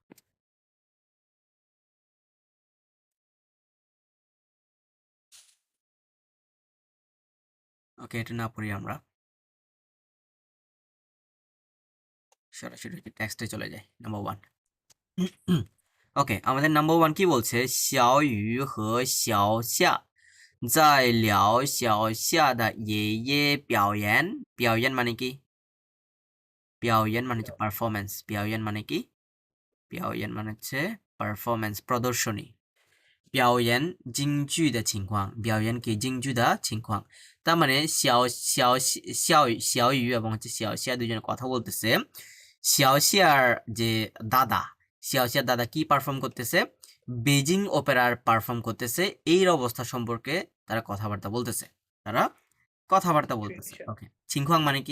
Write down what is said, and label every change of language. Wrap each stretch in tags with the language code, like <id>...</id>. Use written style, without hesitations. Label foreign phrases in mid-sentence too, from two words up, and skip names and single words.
<bn>ওকে, এটা না পড়ি আমরা, সরাসরি টেক্সটে চলে যাই। নাম্বার 1। ওকে, আমাদের নাম্বার 1 কি বলছে?</bn> <zh>小雨和小夏在聊小夏的爷爷表演。</zh> <bn>表演 মানে কি? 表演 মানে হচ্ছে পারফরম্যান্স। 表演 মানে কি? 表演 মানে হচ্ছে পারফরম্যান্স, প্রদর্শনী।</bn> <zh>表演京剧的情况，表演给京剧的情况।</zh> <bn>তার মানে 小雨 এবং হচ্ছে xiao দুজনে কথা বলতেছে। xiaoxiar যে দাদা, xiaoxiar দাদা কি পারফর্ম করতেছে? বেজিং অপেরার পারফর্ম করতেছে। এই অবস্থা সম্পর্কে তারা কথাবার্তা বলতেছে। তারা কথাবার্তা বলতেছে। ওকে, ছিংখোয়াং মানে কি?</bn>